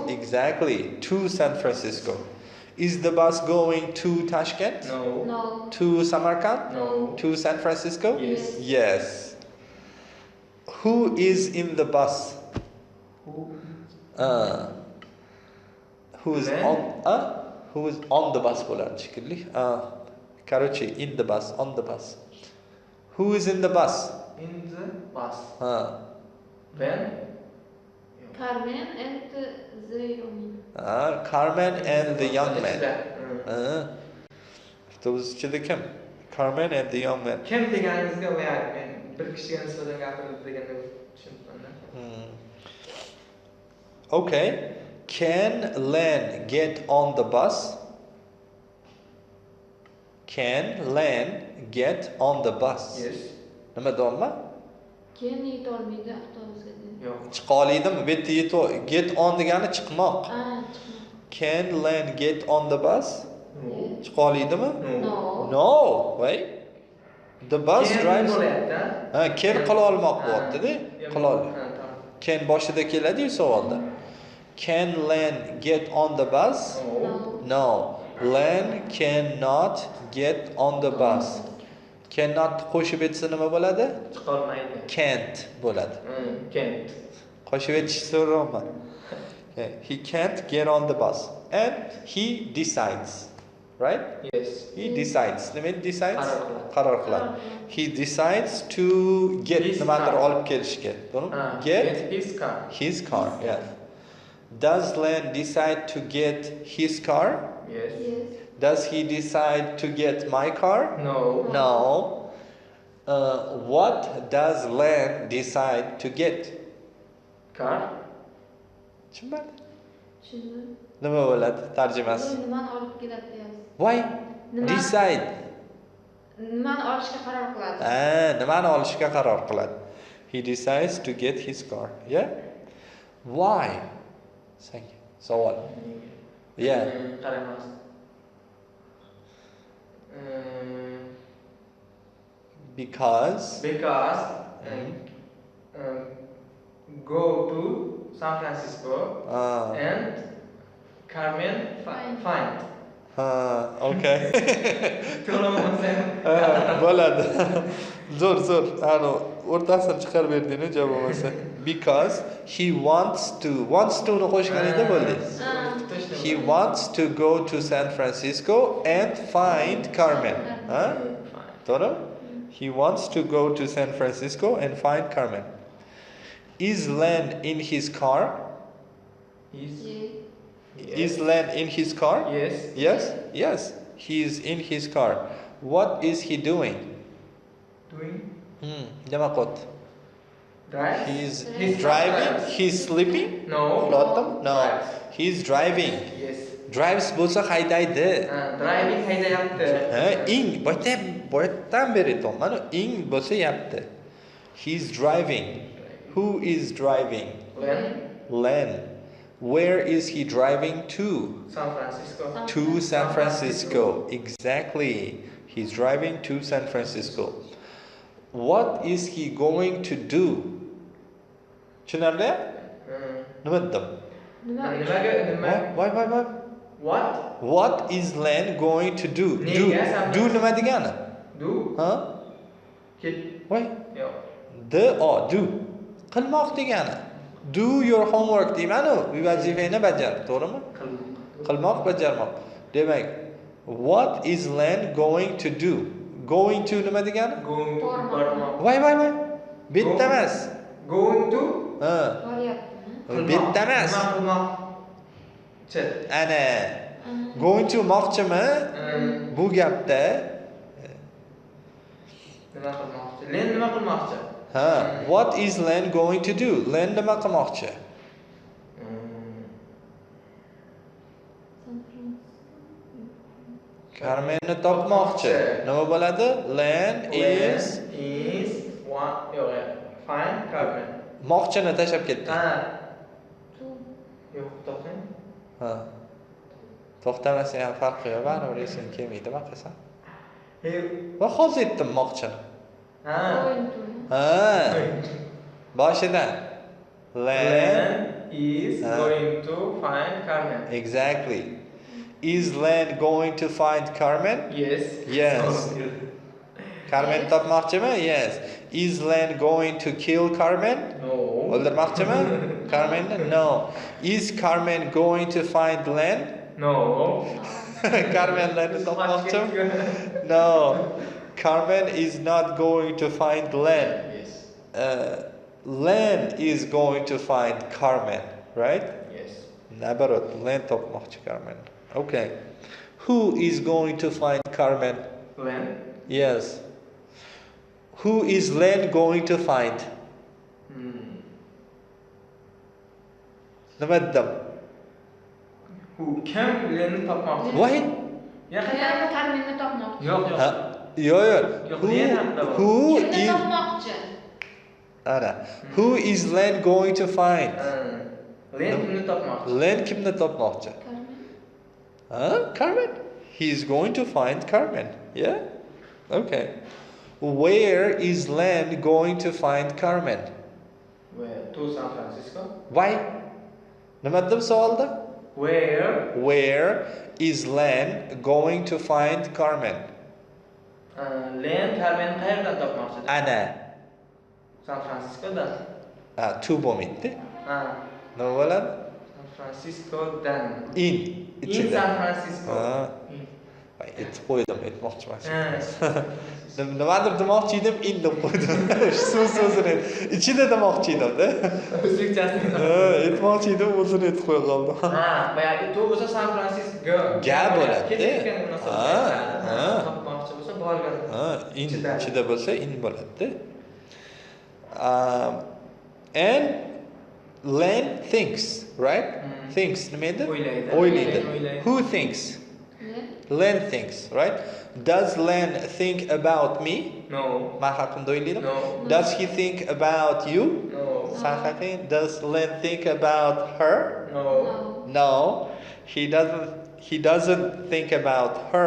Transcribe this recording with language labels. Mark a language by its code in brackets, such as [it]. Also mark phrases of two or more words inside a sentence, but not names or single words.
[en] Exactly, to San Francisco. Is the bus going to Tashkent? No. No. To Samarkand? No. To San Francisco? Yes. Yes. Who is in the bus? Who is Then? who is on the bus [uz] bo'ladi shekilli. [en] Короче, in the bus, on the bus. Who is in the bus? In the bus. Carmen and the young man. Carmen and the young man. [uz] Those ichida kim? [en] Carmen and the young man. [uz] Kim deganingizga qo'yadi. Men bir kishiga nisbatan gapirildi deganda tushunibman. [en] Okay. Can Len get on the bus? Can Len get on the bus? Yes. [uz] Nima deyapman? Keyin yetolmaydi avtobusga dedi. Yo'q. Chiqa oladimi? Bu yerda [en] get on [uz] degani chiqmoq. [en] Can Len get on the bus? No. Chiqa oladimi? No. No, wait. The bus drives. [uz] Can qila olmoq bo'lyapti-da. Qila ol. Can boshida keladi-yu savolda. [en] Can Len get on the bus? No. Len cannot get on the bus. [uz] Cannot qo'shib etsa nima bo'ladi? Chiqolmaydi. Can't bo'ladi. [en] Can't. [uz] Qo'shib etish so'rayman. [en] He can't get on the bus. And he decides. Right? Yes. He decides. [uz] Nima decides? Qaror qiladi. [en] He decides to get [uz] nimadir olib kelishga. To'g'rimi? [en] Get his car. his car. Yeah. Does Len decide to get his car? Yes. Does he decide to get my car? No. No. What does Len decide to get? Car. [uz] Tushunmadi? Nima bo'ladi tarjimasi? Nimani olib keladi deyapsiz? [en] Why? [uz] Nima? [en] Decide. [uz] Nimani olishga qaror qiladi? Nimani olishga qaror qiladi? [en] He decides to get his car. Yeah? Why? Savol. Yeah. [uz] Qaramas. [en] Because Go to San Francisco and Carmen find. [uz] Okay. Bo'ladi. Zo'r. O'rtasini chiqarib berdingiz javob bo'lmasa. [en] Because he wants to [uz] ni qo'shganingda bo'ldi. [en] He wants to go to San Francisco and find Carmen. To'g'ri? He wants to go to San Francisco and find Carmen. Is Len in his car? Is Len in his car? Yes. He is in his car. What is he doing? [uz] Nima qildi? [en] He's driving. He's sleeping. No. He's driving. Yes. [uz] Drives bo'lsa haydaydi. Driving haydayapti. Boyatdan beri aytdim. Mana ing bo'lsa yapti. [en] He's driving. Who is driving? Len. Where is he driving to? San Francisco. To San Francisco. Exactly. He's driving to San Francisco. What is he going to do? [uz] Tushunarli? Nima dedim? [en] Why? What is Len going to do? [uz] Do nima degani? [en] Do? Why? Do. [uz] Qilmoq degani. [en] Do your homework deymanu. [uz] Vazifangni bajar, to'g'rimi? Qilmoq, bajarmoq. Demak, [en] what is Len going to do? Going to [uz] nima degani? [en] Going to [uz] bormoq. [en] Why? [uz] Bitta emas. [en] Going to? [uz] Bitta emas. Nima qilmoqchi? Ana. [en] Going to [uz] moqchimi? Bu gapda nima qilmoqchi? Len nima qilmoqchi? [en] What is Len going to do? [uz] Len nima qilmoqchi? Carmenni topmoqchi. Nima bo'ladi? [en] Len is find Carmen. [uz] Moqchini tashlab ketdi. Yo'q, to'xtang. To'xtamasa ham farqi yo'q, baribir esim kelmaydi, nima qilsam? Va hozir aytdim moqchini. Boshidan. [en] Len is going to find Carmen. Exactly. Is Len going to find Carmen? [uz] Yes. Carmen topmoqchimi? Yes. [en] Is Len going to kill Carmen? No. [uz] O'ldirmoqchimi? Carmen? No. [en] Is Carmen going to find Len? No. [uz] Carmen Lenni topmoqchimi? [en] No. Carmen is not going to find Len. Len is going to find Carmen, right? Yes. [uz] Nabarot, Len topmoqchi Carmen. Okay. [en] Who is going to find Carmen? Len. Yes. Who is Len going to find? [uz] Nima dedim? Kim Lenni topmoqchi? [en] Why? [uz] Carmenni topmoqchi. Yo'q. Yo'q. [en] Who [uz] Kimni [en] is [uz] topmoqchi? [en] Who is Len going to find? [uz] Len kimni topmoqchi? Len kimni topmoqchi? [en] Carmen. He is going to find Carmen. Yeah? Okay. Where is Len going to find Carmen? Where? To San Francisco. Why? Nima dedim savolda? Where is Len going to find Carmen? [uz] Len Carmen qayerdan topmoqchi? Ana. San Franciscodan. Tu bo'lmaydi. Nima bo'ladi? San Franciscodan. [en] In San Francisco. [uz] Aytib qo'ydim, aytmoqchi emas. Nimadir demoqchi edim, in deb qo'ydim. So'zini ichida demoqchi edim-da. O'zbekchasini. Aytmoqchi edim, o'zini aytib qo'ya qoldim. Boyagi to bo'lsa San Francisco. Gap bo'ladi. Topmoqchi bo'lsa borgan. In ichida bo'lsa in bo'ladi. [en] And Len thinks, right? [uz] Thinks nima edi? O'ylaydi. [en] Who thinks? Len thinks, right? Does Len think about me? No. [uz] Men haqimda o'ylaydi. [en] No. Does he think about you? No. Does Len think about her? No. No. He doesn't think about her.